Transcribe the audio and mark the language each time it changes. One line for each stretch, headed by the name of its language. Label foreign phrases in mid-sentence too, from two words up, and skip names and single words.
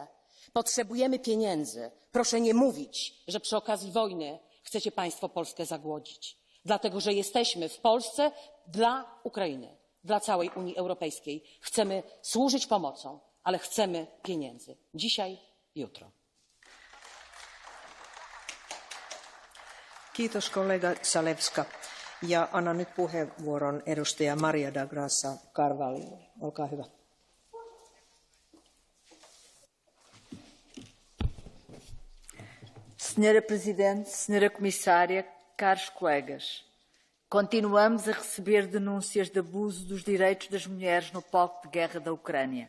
Polish: Potrzebujemy pieniędzy. Proszę nie mówić, że przy okazji wojny chcecie państwo Polskę zagłodzić. Dlatego, że jesteśmy w Polsce dla Ukrainy, dla całej Unii Europejskiej. Chcemy służyć pomocą, ale chcemy pieniędzy. Dzisiaj, jutro.
Finnish: Kiitos kollega Zalewska. Ja annan nyt puheenvuoron edustaja Maria da Graça Carvalholle. Olkaa hyvä.
Portuguese: Senhora Presidente, Senhora Comissária, caros colegas, continuamos a receber denúncias de abuso dos direitos das mulheres no palco de guerra da Ucrânia.